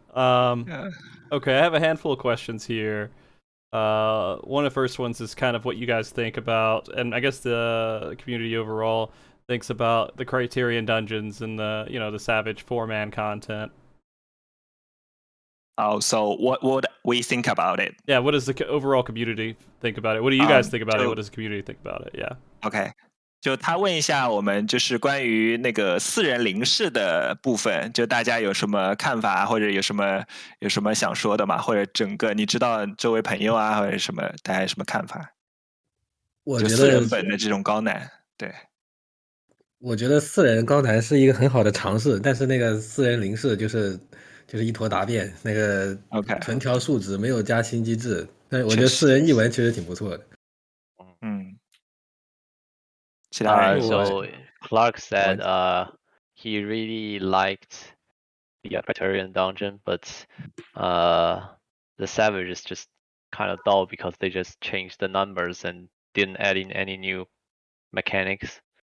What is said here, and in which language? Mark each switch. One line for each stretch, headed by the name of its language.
English: Okay, I have a handful of questions here. One of the first ones is kind of what you guys think about, and I guess the community overall thinks about the Criterion dungeons and the Savage 4-man content. Oh, so what would we think about it? Yeah, what does the overall community think about it? What do you guys think about it? What does the community think about it? Yeah. Okay.
Chinese: 就他问一下我们，就是关于那个4人灵视的部分，就大家有什么看法，或者有什么想说的吗？或者整个你知道周围朋友啊，或者什么，大家有什么看法？我觉得 4人本的这种高难，对。我觉得4人高难是一个很好的尝试，但是那个4人灵视就是一坨答辩，那个纯调数值没有加新机制，但是我觉得4人一文确实挺不错的。
English: So Clark said he really liked the Criterion dungeon, but the Savage is just kind of dull because they just changed the numbers and didn't add in any new mechanics.